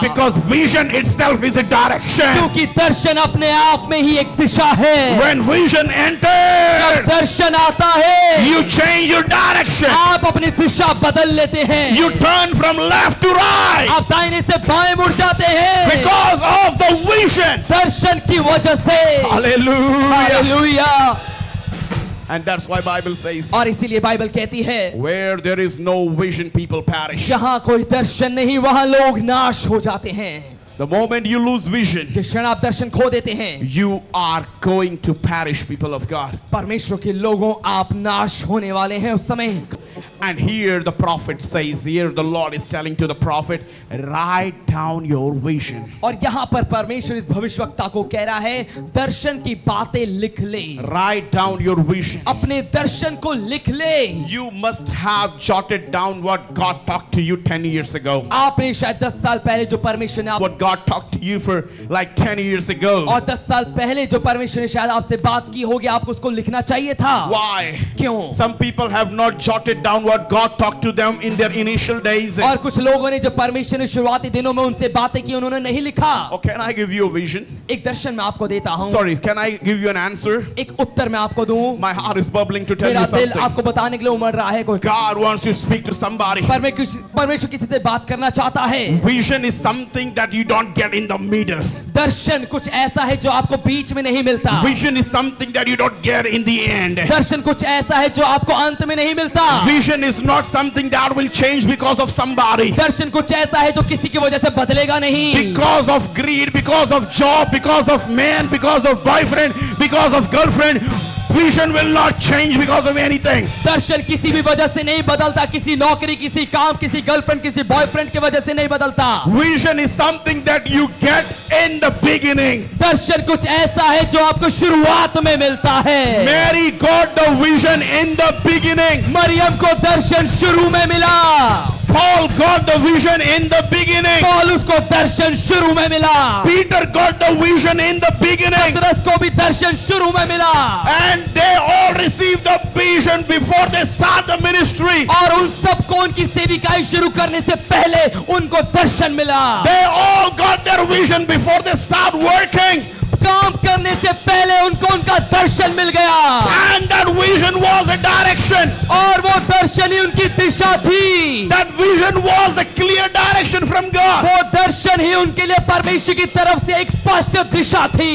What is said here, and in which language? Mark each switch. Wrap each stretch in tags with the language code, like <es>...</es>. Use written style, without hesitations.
<en>Because vision itself is a direction.</en> <hi>क्योंकि दर्शन अपने आप में ही एक दिशा है।</hi> <en>When vision</en> <hi>जब</hi> <en>enters,</en> <hi>दर्शन आता है,</hi> <en>you change your direction.</en> <hi>आप अपनी दिशा बदल लेते हैं।</hi> <en>You turn from left to right.</en> <hi>आप दाहिने से बाएं मुड़ जाते हैं</hi> <en>Because of the vision.</en> <hi>दर्शन की वजह से।</hi> <en>Hallelujah.</en> <hi>Hallelujah.</hi> <en>And that's why Bible says,</en> <hi>और इसीलिए बाइबल कहती है,</hi> <en>where there is no vision, people perish.</en> <hi>जहां कोई दर्शन नहीं वहां लोग नाश हो जाते हैं।</hi> <en>The moment you lose vision,</en> <hi>जिस क्षण आप दर्शन खो देते हैं,</hi> <en>you are going to perish, people of God.</en> <hi>परमेश्वर के लोगों आप नाश होने वाले हैं उस समय।</hi> <en>And here the prophet says, here the Lord is telling to the prophet, write down your vision.</en> <hi>और यहाँ पर परमेश्वर इस भविष्यवक्ता को कह रहा है, दर्शन की बातें लिख ले,</hi> <en>Write down your vision.</en> <hi>अपने दर्शन को लिख ले।</hi> <en>You must have jotted down what God talked to you 10 years ago.</en> <hi>आपने शायद 10 साल पहले जो परमेश्वर ने</hi> <en>What God talked to you for like 10 years ago.</en> <hi>और 10 साल पहले जो परमेश्वर ने शायद आपसे बात की होगी, आपको उसको लिखना चाहिए था।</hi> <en>Why?</en> <hi>क्यों?</hi> <en>Some people have not jotted down what God talked to them in their initial days.</en> <hi>और कुछ लोगों ने जो परमेश्वर ने शुरुआती दिनों में उनसे बातें की, उन्होंने नहीं लिखा।</hi> <en>Oh, can I give you a vision?</en> <hi>एक दर्शन मैं आपको देता हूँ।</hi> <en>Sorry, can I give you an answer?</en> <hi>एक उत्तर मैं आपको दूं।</hi> <en>My heart is bubbling to tell you</en> <hi>मेरा दिल</hi> <en>something.</en> <hi>आपको बताने के लिए उमड़ रहा है। कोई</hi> <en>God wants to speak to somebody.</en> <hi>परमेश्वर किसी से बात करना चाहता है।</hi> <en>Vision is something that you don't get in the middle.</en> <hi>दर्शन कुछ ऐसा है जो आपको बीच में नहीं मिलता।</hi> <en>Vision is something that you don't get in the end.</en> <hi>दर्शन कुछ ऐसा है जो आपको अंत में नहीं मिलता।</hi> <en>Vision is not something that will change because of somebody.</en> <hi>दर्शन कुछ ऐसा है जो किसी की वजह से बदलेगा नहीं।</hi> <en>Because of greed, because of job, because of man, because of boyfriend, because of girlfriend. Vision will not change because of anything.</en> <hi>दर्शन किसी भी वजह से नहीं बदलता, किसी नौकरी, किसी काम, किसी गर्लफ्रेंड, किसी बॉयफ्रेंड की वजह से नहीं बदलता।</hi> <en>Vision is something that you get in the beginning.</en> <hi>दर्शन कुछ ऐसा है जो आपको शुरुआत में मिलता है।</hi> <en>Mary got the vision in the beginning.</en> <hi>Maryam को दर्शन शुरू में मिला।</hi> <en>Paul got the vision in the beginning.</en> <hi>पौलुस को दर्शन शुरू में मिला।</hi> <en>Peter got the vision in the beginning.</en> <hi>पतरस को भी दर्शन शुरू में मिला।</hi> <en>And they all received the vision before they start the ministry.</en> <hi>और उन सबको उनकी सेविकाई शुरू करने से पहले उनको दर्शन मिला।</hi> <en>They all got their vision before they start working.</en> <hi>काम करने से पहले उनको उनका दर्शन मिल गया।</hi> <en>And that vision was a direction.</en> <hi>और वो दर्शन ही उनकी दिशा थी।</hi> <en>That vision was the clear direction from God.</en> <hi>वो दर्शन ही उनके लिए परमेश्वर की तरफ से एक स्पष्ट दिशा थी।</hi>